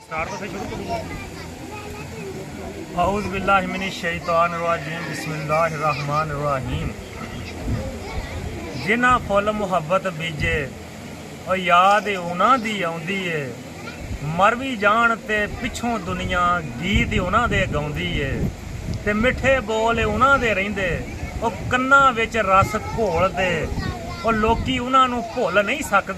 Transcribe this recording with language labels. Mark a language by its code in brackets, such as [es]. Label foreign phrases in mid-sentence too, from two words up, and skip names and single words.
[ar] أعوذ بالله من الشيطان الرجيم بسم الله الرحمن الرحيم. [pa] جنہاں پھل محبت بیجے اور یاد انہاں دی آؤندی ہے، مر بھی جان تے پچھوں دنیا گیت انہاں دے گاؤندی ہے، تے مٹھے بول انہاں دے رہندے اور کناں وچ رس گھولدے اور لوکی انہاں نوں بھل نہیں سکدے.